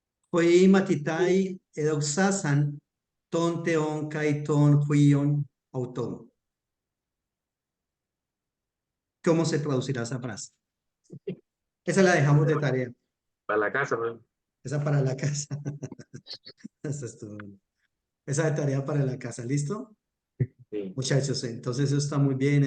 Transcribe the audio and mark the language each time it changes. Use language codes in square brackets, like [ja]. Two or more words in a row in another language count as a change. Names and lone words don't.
[el] οἱ μαθηταὶ ἐδόξασαν τὸν θεὸν καὶ τὸν υἱὸν αὐτῶν. [es] ¿Cómo se traducirá esa frase? Esa la dejamos de tarea. Para la casa, ¿no? Esa para la casa. Esa estuvo bueno. Esa de tarea para la casa. ¿Listo? Sí. Muchachos, entonces eso está muy bien.